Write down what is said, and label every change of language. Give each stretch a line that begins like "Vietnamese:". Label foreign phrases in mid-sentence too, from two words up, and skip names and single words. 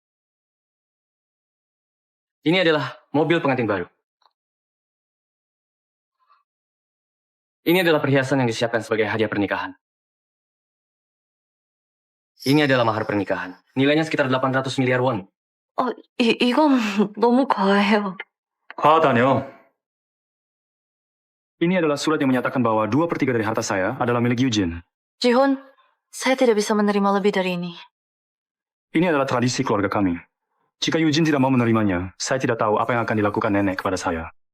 Indonesian: Ini adalah mobil pengantin baru. Ini adalah perhiasan yang disiapkan sebagai hadiah pernikahan. Ini adalah mahar pernikahan. Nilainya sekitar 800 miliar won.
Korean: 이건 너무 과해요.
Indonesian: Daniel. Ini adalah surat yang menyatakan bahwa 2/3 dari harta saya adalah milik Eugene. Jihun, saya tidak bisa menerima lebih dari ini. Ini adalah tradisi keluarga kami. Jika Eugene tidak mau menerimanya, saya tidak tahu apa yang akan dilakukan nenek kepada saya.